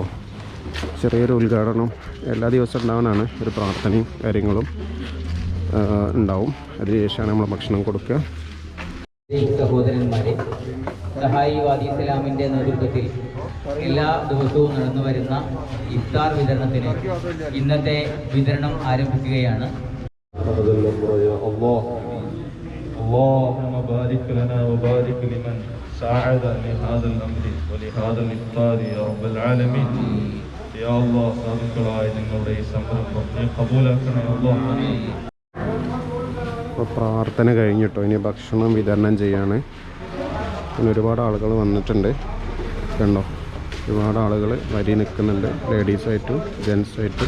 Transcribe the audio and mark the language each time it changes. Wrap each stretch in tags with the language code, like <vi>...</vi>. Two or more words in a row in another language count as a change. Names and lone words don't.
<ml>ചെറിയൊരു ഉദ്ഘാടനം എല്ലാ ദിവസവും ഉണ്ടാവാനാണ്, ഒരു പ്രാർത്ഥനയും കാര്യങ്ങളും ഉണ്ടാവും. അതിനുശേഷമാണ് നമ്മൾ ഭക്ഷണം കൊടുക്കുക. സഹോദരന്മാരെ, സഹായി വാദി ഇസ്ലാമിൻ്റെ നേതൃത്വത്തിൽ എല്ലാ ദിവസവും നടന്നു വരുന്ന ഇഫ്താർ വിതരണത്തിന് ഇന്നത്തെ വിതരണം ആരംഭിക്കുകയാണ്.</ml> <ar>ساعد لهذا الأمر ولهذا الإفطار يا رب العالمين يا الله</ar> <ml>സാധുക്കളായ നിങ്ങളുടെ ഈ സംരംഭം നീ കബൂലാക്കണേ അല്ലാഹ്. അപ്പോൾ പ്രാർത്ഥന കഴിഞ്ഞിട്ടോ, ഇനി ഭക്ഷണം വിതരണം ചെയ്യാണ്. പിന്നെ ഒരുപാട് ആളുകൾ വന്നിട്ടുണ്ട് കണ്ടോ, ഒരുപാട് ആളുകൾ വരി നിൽക്കുന്നുണ്ട്, ലേഡീസായിട്ടും ജെൻസായിട്ടും.</ml>